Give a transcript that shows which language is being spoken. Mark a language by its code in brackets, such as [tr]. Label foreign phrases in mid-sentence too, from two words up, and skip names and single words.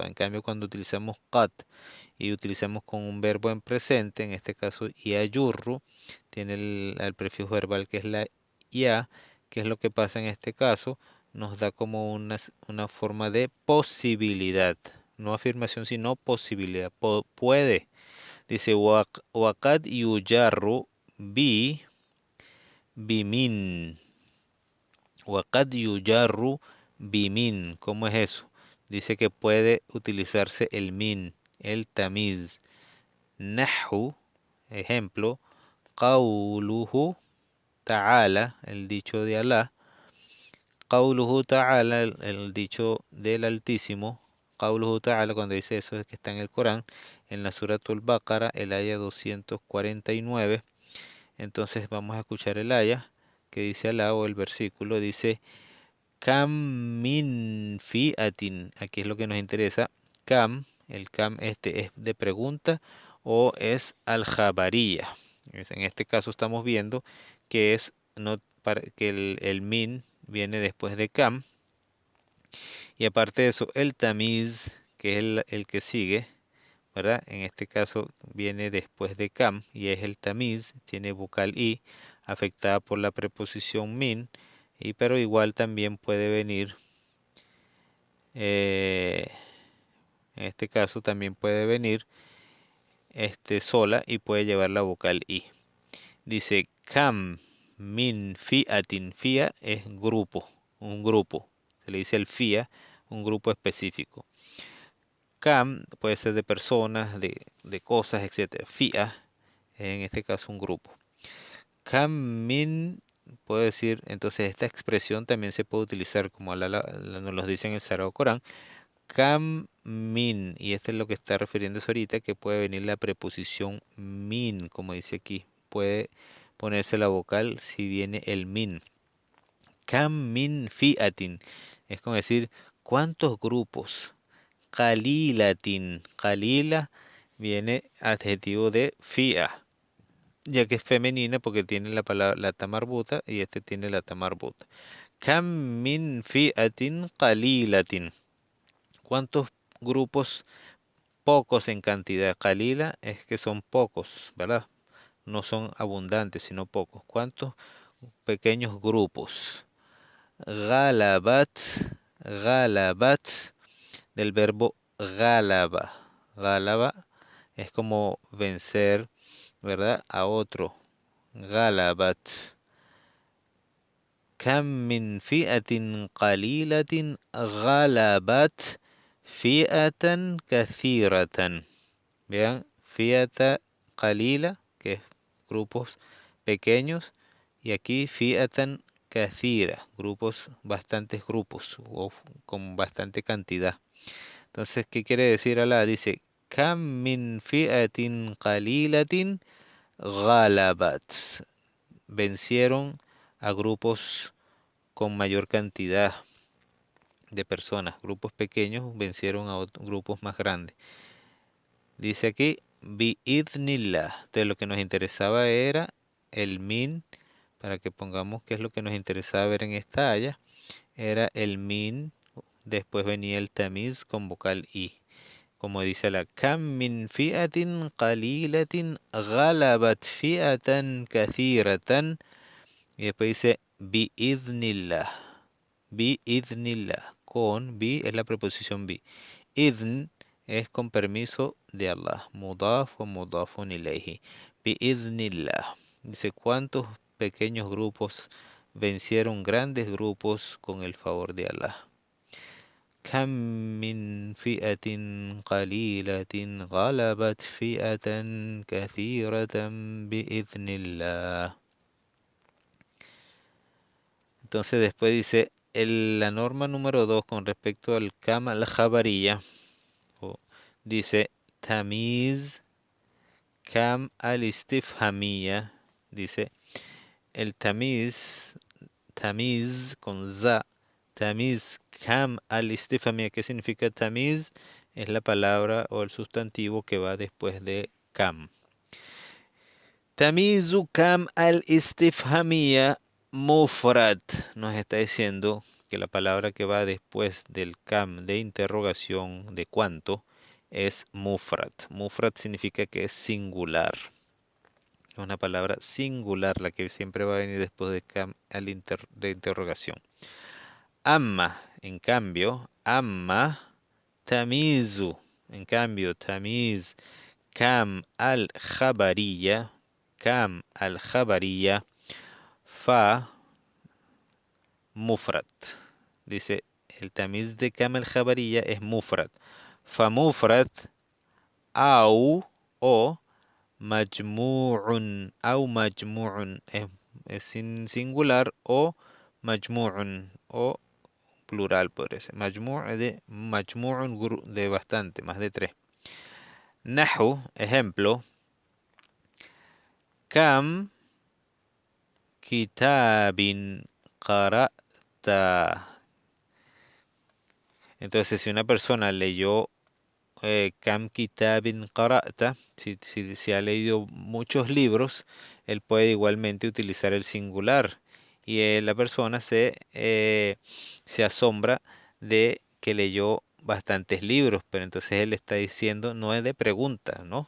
[es] En cambio, cuando utilizamos qad y utilizamos con un verbo en presente, en este caso yayurru, tiene el prefijo verbal que es la ya, que es lo que pasa en este caso, nos da como una forma de posibilidad, no afirmación sino posibilidad, puede. [ar] Dice وقد يجر ب بمن. وقد يجر بمن. [es] ¿Cómo es eso? Dice que puede utilizarse el min, el tamiz. Nahu, ejemplo, [ar] قوله تعالى, [es] el dicho de Alá. [ar] قوله تعالى, [es] el dicho del Altísimo. [ar] قوله تعالى, [es] cuando dice eso es que está en el Corán, en la Suratul Baqara, el aya 249. Entonces vamos a escuchar el aya que dice Alá, o el versículo, dice [ar] كم من فئة. [es] Aquí es lo que nos interesa. Kam, el kam este es de pregunta o es al-jabariya. En este caso estamos viendo que es no que el min viene después de kam y aparte de eso el tamiz que es el que sigue, ¿verdad? En este caso viene después de kam y es el tamiz, tiene vocal i afectada por la preposición min y pero igual también puede venir en este caso también puede venir sola y puede llevar la vocal i. Dice [ar] كم من فئة. [es] Fia es grupo, un grupo. Se le dice el fia, un grupo específico. Kam puede ser de personas, de cosas, etcétera. Fia, en este caso un grupo. [ar] كم من, [es] puedo decir, entonces esta expresión también se puede utilizar como nos lo dice en el Sagrado Corán. [ar] كم من, [es] y este es lo que está refiriéndose ahorita, que puede venir la preposición min, como dice aquí. Puede ponerse la vocal si viene el min. [ar] كم من فئة, [es] es como decir, ¿cuántos grupos? Qalilatin, qalila viene adjetivo de fia, ya que es femenina porque tiene la palabra la tamarbuta y este tiene la tamarbuta. [ar] كم من فئة قليلة. [es] ¿Cuántos grupos? Pocos en cantidad. Qalila es que son pocos, ¿verdad? No son abundantes, sino pocos. ¿Cuántos pequeños grupos? [ar] غلبت غلبت, [es] del verbo galaba. Galaba es como vencer, ¿verdad? A otro. Galabat. [ar] كم من فئة قليلة غلبت فئة كثيرة. [es] Vean, [ar] فئة قليلة, [es] que es grupos pequeños, Y aquí [ar] فئة كثيرة, [es] grupos, bastantes grupos o con bastante cantidad. Entonces, ¿qué quiere decir Allah? Dice, [ar] كم من فئة قليلة غلبت. [es] Vencieron a grupos con mayor cantidad de personas. Grupos pequeños vencieron a grupos más grandes. Dice aquí, bi'idhnillah. De lo que nos interesaba era el min, para que pongamos qué es lo que nos interesaba ver en esta aya, era el min, después venía el tamiz con vocal i. Como dice la [ar] كم من فئة قليلة غلبت فئة كثيرة, [es] y después dice bi'idhnillah. Bi'idhnillah. Con bi es la preposición bi. Idhn es con permiso de Allah. [ar] Mudaf o مضاف إليه بإذن الله. [es] Dice, ¿cuántos pequeños grupos vencieron grandes grupos con el favor de Allah? [ar] كم من فئة قليلة غلبت فئة كثيرة بإذن الله. [es] Entonces después dice, la norma número 2 con respecto al [ar] كم الخبرية, [es] dice [ar] تمييز كم الاستفهامية, [es] dice el tamiz con za, [ar] تمييز كم الاستفهامية. [es] ¿Qué significa tamiz? Es la palabra o el sustantivo que va después de kam. [ar] تمييز كم الاستفهامية مفرد. [es] Nos está diciendo que la palabra que va después del kam de interrogación de cuánto es mufrad. Mufrad significa que es singular. Es una palabra singular la que siempre va a venir después de kam de interrogación. Amma, en cambio, [ar] أما تمييز, [es] en cambio, [ar] تمييز كم الخبرية كم الخبرية فمفرد. [es] Dice, el tamiz de [ar] كم الخبرية [es] es mufrad. [ar] فمفرد أو, o, مجموع أو مجموع, [es] es singular, [ar] o majmu'un, [es] o plural podría ser. Majmu'un de bastante, más de tres. Nahu, ejemplo, [ar] كم كتاب قرأت. [es] Entonces, si una persona leyó [ar] كم كتاب قرأت, [es] si ha leído muchos libros, él puede igualmente utilizar el singular. Y la persona se asombra de que leyó bastantes libros, pero entonces él está diciendo, no es de pregunta, ¿no?